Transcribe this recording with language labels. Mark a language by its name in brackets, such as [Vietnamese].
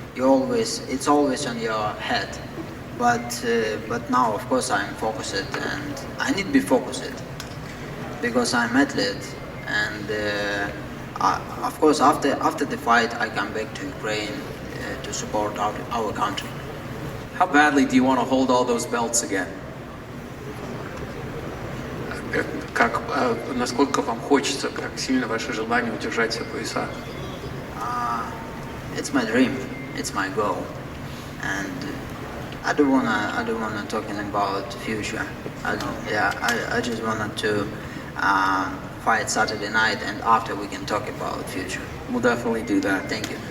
[English] It's always on your head. But now, of course, I'm focused, and I need to be focused because I'm athlete. And of course, after the fight, I come back to Ukraine to support our country. How badly do you want to hold all those belts again? [Russian] Насколько вам хочется, как сильно ваше желание удержать все пояса? [English] It's my dream. It's my goal, and I don't wanna talking about the future. I just wanted to fight Saturday night, and after we can talk about future. We'll definitely do that. Thank you.